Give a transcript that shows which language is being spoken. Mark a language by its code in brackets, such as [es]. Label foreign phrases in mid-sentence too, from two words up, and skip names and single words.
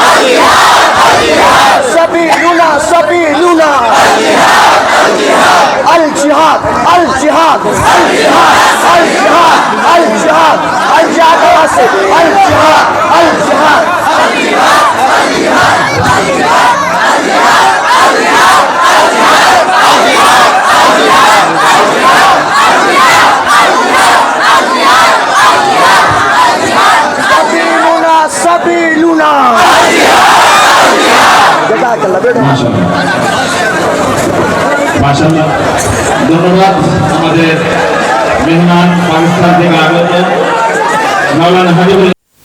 [ar] سبیلنا سبیلنا الجہاد الجہاد الجہاد الجہاد الجہاد الجہاد الجہاد الجہاد سبیلنا [bn] মাশাআল্লাহ ধন্যবাদ আমাদের মেহমান পাকিস্তান থেকে আগত মাওলানা হাবিবুল্লাহ